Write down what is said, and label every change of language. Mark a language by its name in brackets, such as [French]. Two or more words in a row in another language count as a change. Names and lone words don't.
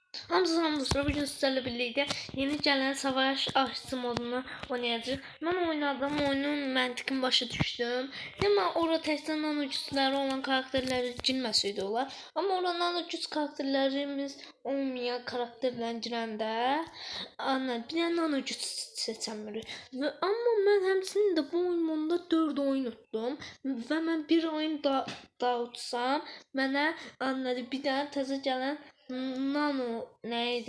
[Turkish] Hamza bugün sizlerle birlikte yeni gelen savaş aşçı modunu oynayacağız. [Azerbaijani] Ben oynadım, oyunun məntiqini başa düşdüm. Amma orada təkcə nano gücləri olan karakterləri girməsəydi olar. Amma orada nano güc karakterlərimiz olmayan karakterlə girəndə bir dənə nano güc seçəmirik. Amma mən həmçinin də bu oyunda 4 oyun utdum və mən bir oyun da utsam mənə bir dənə təzə gələn Nano neydi?